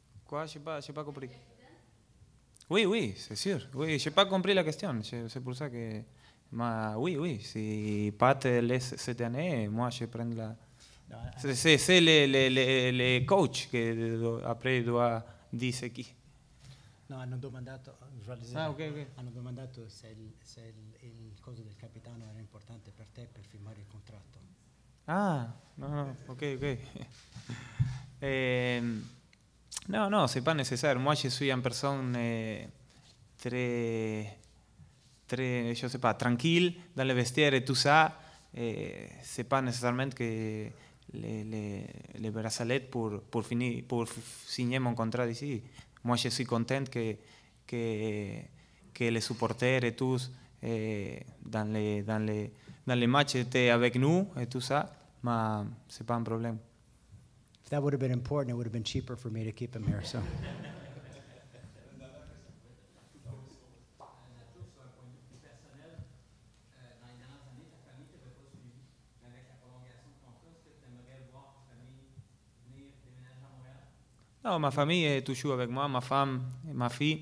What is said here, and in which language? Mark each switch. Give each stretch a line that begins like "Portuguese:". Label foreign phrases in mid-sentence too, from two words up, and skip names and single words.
French: Quoi? J'ai pas compris. Oui, oui, c'est sûr. Oui, j'ai pas compris la question. C'est pour ça que... oui, oui. Si Pat laisse cette année, moi, je prends la... C'est les coachs qui après doivent dire c'est qui.
Italian: No, hanno domandato, hanno domandato se il coso del capitano era importante per te per firmare il contratto.
French: Ah, no, ok. Non, c'est pas nécessaire. Moi, je suis une personne très, je sais pas, tranquille dans le vestiaire et tout ça. C'est pas nécessairement que les bracelets pour signer mon contrat ici. Moi, je suis content que les supporters et tous dans les matchs étaient avec nous et tout ça, mais c'est pas un problème.
English: If that would have been important, it would have been cheaper for me to keep him here. So.
French: Non, ma famille est toujours avec moi, ma femme, ma fille.